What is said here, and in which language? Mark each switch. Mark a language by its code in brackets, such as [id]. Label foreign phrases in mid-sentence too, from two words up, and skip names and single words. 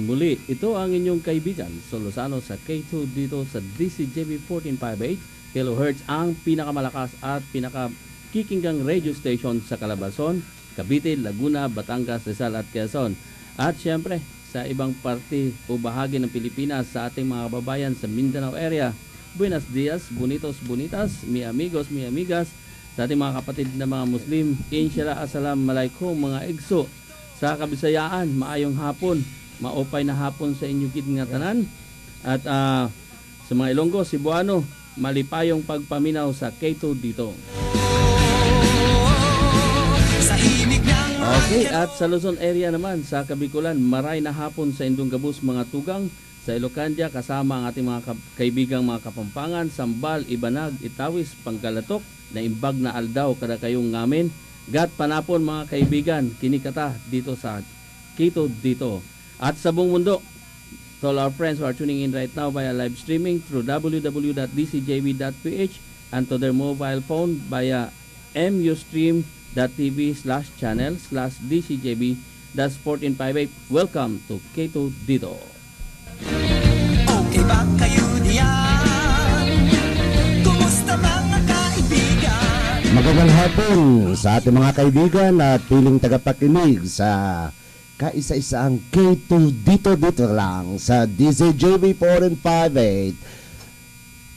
[tl] Muli, ito ang inyong kaibigan, Sol Lozano sa K2 dito sa DCJB 1458 kHz, ang pinakamalakas at pinakakikinggang [en] radio station [tl] sa Calabarzon, Cavite, Laguna, Batangas, Rizal at Quezon. At syempre, sa ibang parte o bahagi ng Pilipinas sa ating mga kababayan sa Mindanao area. [es] Buenos dias, bonitos, bonitas, mi amigos, mi amigas, [tl] sa ating mga kapatid na mga Muslim. [ar] إن شاء الله، السلام عليكم [tl] mga igso. Sa Kabisayaan, [ceb] maayong hapon, [war] maupay na hapon [hil] sa inyo gid nga tanan. [tl] At sa mga Ilonggo, Cebuano, [ceb] malipayong pagpaminaw [tl] sa K2 dito. Okay, at sa Luzon area naman, sa Kabikulan, [bik] maray na hapon [tl] sa Indong Gabus, mga tugang. Sa Ilocandia, kasama ang ating mga kaibigang mga Kapampangan, Sambal, Ibanag, Itawis, Panggalatok, na [ilo] imbag na aldaw kada kayong ngamin. [pam] Gat panapon [tl] mga kaibigan, kinikata dito sa K2 dito. At sa buong mundo, [en] to all our friends who are tuning in right now via live streaming through www.dcjb.ph and to their mobile phone via mustream.tv/channel/dcjb-1458. Welcome to K2 dito. [tl] Okay ba kayo diyan? Kumusta mga kaibigan? Magandang hapon sa ating mga kaibigan at piling tagapakinig sa kaisa-isang K2 dito lang sa DCJB 1458.